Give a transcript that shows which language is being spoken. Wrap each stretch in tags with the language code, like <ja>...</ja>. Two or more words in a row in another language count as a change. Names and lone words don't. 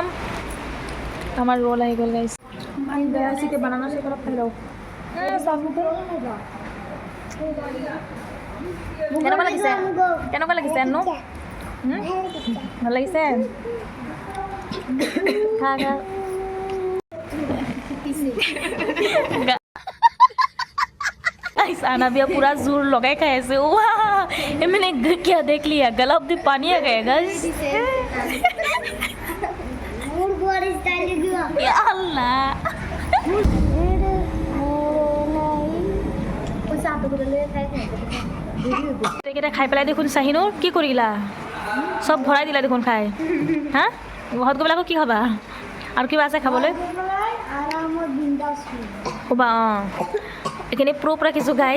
<as>আমাৰ ৰোল আহি গ'ল গাইজ। এতিয়া</as> <en>banana shake</en> <as>অলপ খাই লওঁ। কেনেকুৱা লাগিছে? কেনেকুৱা লাগিছে আন্নু? ভাল লাগিছে? খা খা।</as> <hi>अनाबिया पूरा जोर लगाए खाए ऐसे वाह मैंने क्या देख लिया गला अब पानी आ गया गाइस</hi> <ar>يا الله</ar> <as>কেইটা খাই পেলাই দেখোন চাহিনুৰ কি কৰিলা? চব ভৰাই দিলা দেখোন খাই। হা ঘৰত গৈ পেলাই আকৌ কি খাবা? আৰু কিবা আছে খাবলৈ? ক'বা অঁ এইখিনি প্ৰুফ ৰাখিছোঁ গাইজ।</as>